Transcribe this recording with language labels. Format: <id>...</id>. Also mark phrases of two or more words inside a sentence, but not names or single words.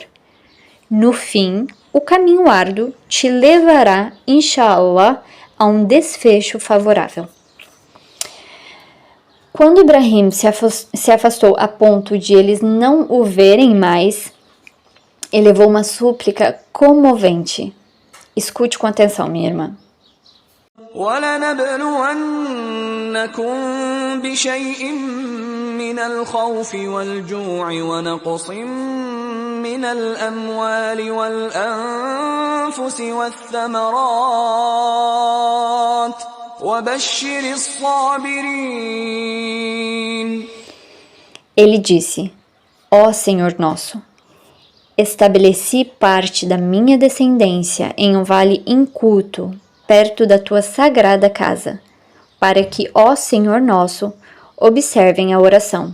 <pt>No fim, o caminho árduo te levará,</pt> <ar>إن شاء الله,</ar> <pt>a um desfecho favorável. Quando Ibrahim se afastou a ponto de eles não o verem mais, elevou uma súplica comovente. Escute com atenção, minha irmã.</pt> <ar>وَلَنَبْلُوَنَّكُمْ بِشَيْءٍ مِّنَ الْخَوْفِ وَالْجُوعِ وَنَقْصٍ مِّنَ الْأَمْوَالِ وَالْأَنفُسِ وَالثَّمَرَاتِ وَبَشِّرِ الصَّابِرِينَ.</ar> <pt>Ele disse: Ó Senhor nosso, estabeleci parte da minha descendência em um vale inculto, perto da tua sagrada casa, para que, ó Senhor nosso, observem a oração.</pt>